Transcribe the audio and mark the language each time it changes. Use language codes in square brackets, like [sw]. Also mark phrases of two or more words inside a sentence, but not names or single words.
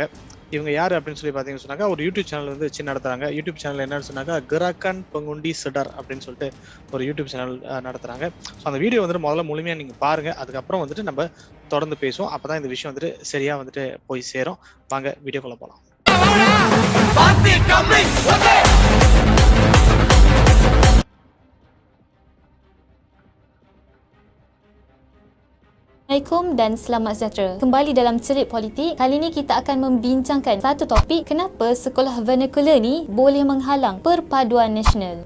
[ta] இவங்க யாரு அப்படின்னு சொல்லி பார்த்தீங்கன்னு சொன்னாக்கா, ஒரு யூடியூப் சேனல் வச்சு நடத்துறாங்க. யூடியூப் சேனல் என்னன்னு சொன்னாக்கா, கெராக்கன் பெங்குண்டி செடார் அப்படின்னு சொல்லிட்டு ஒரு யூடியூப் சேனல் நடத்துறாங்க. அந்த வீடியோ முதல்ல முழுமையா நீங்க பாருங்க. அதுக்கப்புறம் நம்ம தொடர்ந்து பேசுவோம். அப்பதான் இந்த விஷயம் சரியா போய் சேரும். வாங்க வீடியோக்குள்ள போலாம். [ms] Assalamualaikum dan selamat sejahtera. Kembali dalam Cerit Politik. Kali ini kita akan membincangkan satu topik, kenapa sekolah vernacular ni boleh menghalang perpaduan nasional.